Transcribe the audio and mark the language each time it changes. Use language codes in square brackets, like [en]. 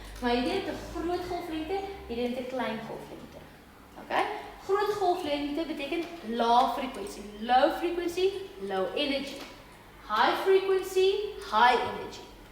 [af] Maar jy het 'n groot golflengte, jy het 'n klein golflengte. Okay? Groot golflengte beteken lae frequency. [en] Low frequency, low energy. High frequency, high energy.